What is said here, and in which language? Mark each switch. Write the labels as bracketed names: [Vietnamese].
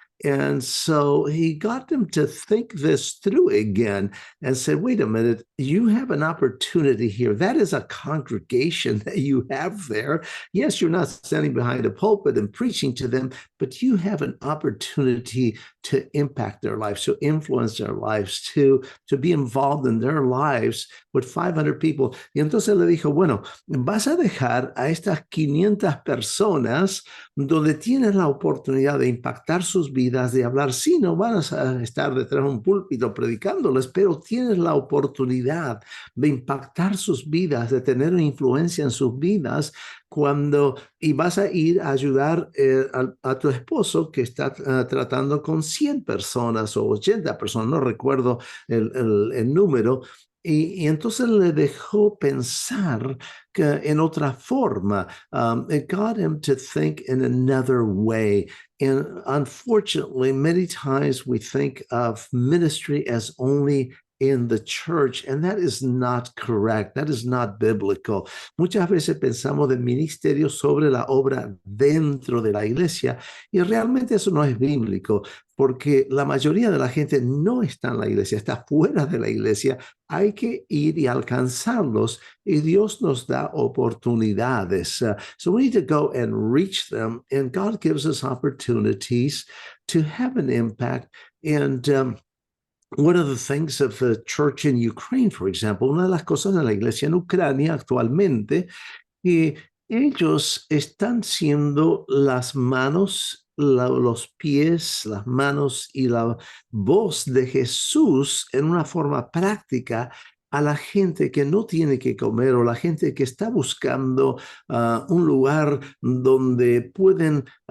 [English] And so he got them to think this through again and said, wait a minute, you have an opportunity here. That is a congregation that you have there. Yes, you're not standing behind a pulpit and preaching to them, but you have an opportunity to impact their lives, to influence their lives, to be involved in their lives with 500 people. [Spanish] Y entonces le dijo, bueno, vas a dejar a estas 500 personas donde tienes la oportunidad de impactar sus vidas vidas, de hablar. Sí, no vas a estar detrás de un púlpito predicándoles, pero tienes la oportunidad de impactar sus vidas, de tener una influencia en sus vidas y vas a ir a ayudar a tu esposo que está tratando con 100 personas o 80 personas, no recuerdo el número, y entonces le dejó pensar que en otra forma. [English] It got him to think in another way. And unfortunately, many times we think of ministry as only in the church, and that is not correct. That is not biblical. [Spanish] Muchas veces pensamos de ministerio sobre la obra dentro de la iglesia y realmente eso no es bíblico, porque la mayoría de la gente no está en la iglesia, está fuera de la iglesia. Hay que ir y alcanzarlos y Dios nos da oportunidades. [English] So we need to go and reach them, and God gives us opportunities to have an impact. And one of the things of the church in Ukraine, for example, [Spanish] una de las cosas de la iglesia en Ucrania actualmente, que ellos están siendo las manos, los pies, las manos y la voz de Jesús en una forma práctica a la gente que no tiene que comer o la gente que está buscando un lugar donde pueden